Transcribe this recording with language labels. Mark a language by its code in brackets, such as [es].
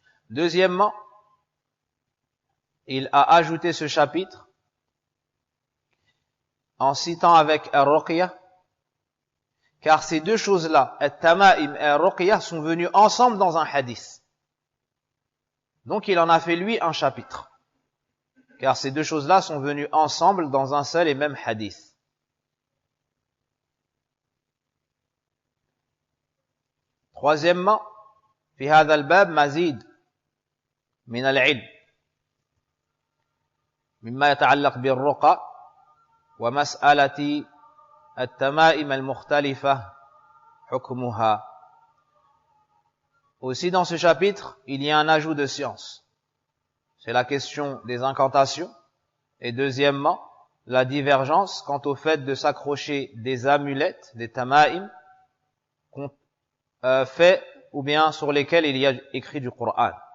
[fr] Deuxièmement, il a ajouté ce chapitre en citant avec Ar-Ruqya, car ces deux choses-là, At-Tama'im et Ar-Ruqya, sont venus ensemble dans un hadith. Donc il en a fait lui un chapitre, car ces deux choses-là sont venues ensemble dans un seul et même hadith. Troisièmement, [ar] في هذا الباب مزيد من العلم مما يتعلق بالرقى ومسألة التمائم المختلفة حكمها. [fr] Aussi dans ce chapitre, il y a un ajout de science. C'est la question des incantations. Et deuxièmement, la divergence quant au fait de s'accrocher des amulettes, des tama'im, qu'on fait ou bien sur lesquels il y a écrit du Coran.